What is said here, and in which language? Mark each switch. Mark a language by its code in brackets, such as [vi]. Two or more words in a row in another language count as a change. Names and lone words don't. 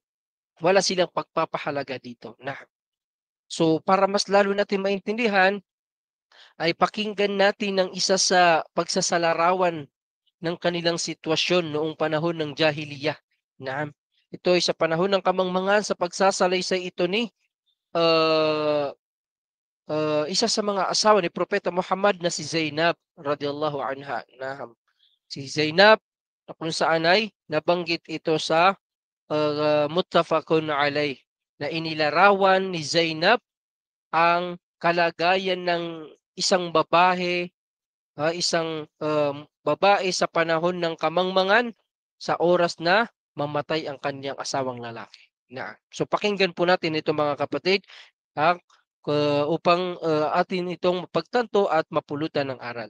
[tl] Wala silang pagpapahalaga dito. So para mas lalo natin maintindihan, ay pakinggan natin ng isa sa pagsasalarawan ng kanilang sitwasyon noong panahon ng Jahiliyah. Ito ay sa panahon ng kamangmangan sa pagsasalaysay ito ni isa sa mga asawa ni Propeta Muhammad na si Zainab [ar] radhiyallahu anha. [tl] Si Zainab na kung saan ay nabanggit ito sa [ar] muttafaqun alayh [tl] na inilarawan ni Zainab ang kalagayan ng isang babae babae sa panahon ng kamangmangan sa oras na mamatay ang kanyang asawang lalaki. So pakinggan po natin ito mga kapatid upang atin itong pagtanto at mapulutan ng aral.